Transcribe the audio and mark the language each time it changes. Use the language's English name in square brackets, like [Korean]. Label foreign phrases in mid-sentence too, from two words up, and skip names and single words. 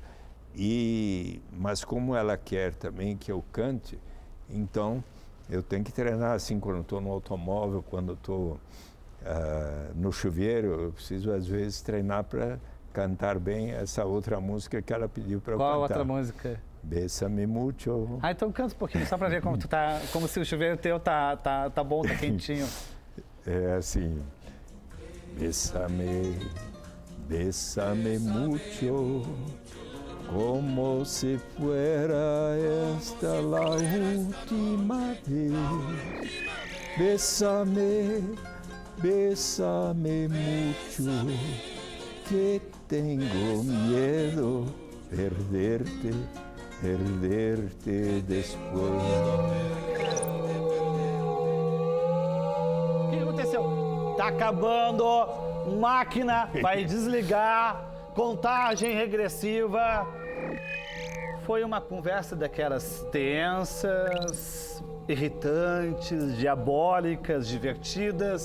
[Portuguese] Mas como ela quer também que eu cante, então Eu tenho que treinar assim quando estou no automóvel, quando estou no chuveiro. Eu preciso, às vezes, treinar para cantar bem essa outra música que ela pediu para eu cantar. Qual outra música? [Spanish] Bésame mucho. [Portuguese] Ah, então canta um pouquinho, só pra ver como tu tá, como se o chuveiro teu tá bom, tá quentinho. É assim. [Spanish] Bésame, bésame mucho, como si fuera esta la última vez. Bésame, bésame mucho, que tengo miedo perderte después. [Portuguese] O que aconteceu? Tá acabando, máquina vai desligar, contagem regressiva. Foi uma conversa daquelas tensas, irritantes, diabólicas, divertidas.